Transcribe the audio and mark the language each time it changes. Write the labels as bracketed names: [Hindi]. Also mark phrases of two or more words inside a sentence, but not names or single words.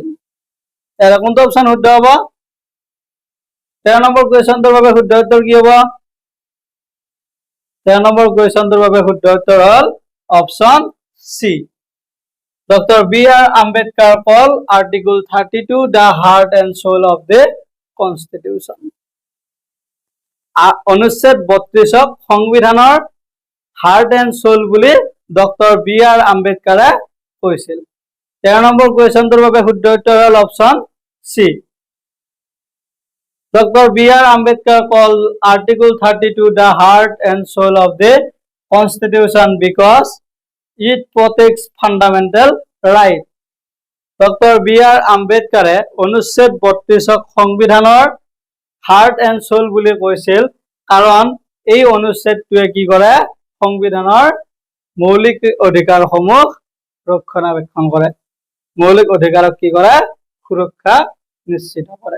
[Assamese] এৰা কোনটো অপশন শুদ্ধ হ'ব? 13 নম্বৰ কুৱেশ্যনটোৰ বাবে শুদ্ধ উত্তৰ কি হ'ব? 13 নম্বৰ কুৱেশ্যনটোৰ বাবে শুদ্ধ উত্তৰ হ'ল অপশন সি। [English] Doctor BR Ambedkar call Article 32 the heart and soul of the Constitution. [Assamese] অনুচ্ছেদ 32ক সংবিধানৰ [English] heart and soul [Assamese] বুলি ডক্টৰ BR আম্বেদকাৰে কৈছিল। 13 নম্বৰ কুৱেশ্যনটোৰ বাবে শুদ্ধ উত্তৰ হ'ল অপশন সি। [English] Dr. BR Ambedkar called Article 32 the heart and soul of the Constitution because it protects fundamental right. [Assamese] Dr. BR Ambedkare অনুচ্ছেদ 32ক সংবিধানৰ [English] heart and soul [Assamese] বুলি কৈছিল কাৰণ এই অনুচ্ছেদটোৱে কি কৰে? সংবিধানৰ মৌলিক অধিকাৰসমূহ ৰক্ষণাবেক্ষণ কৰে, মৌলিক অধিকাৰক কি কৰে? সুৰক্ষা নিশ্চিত কৰে।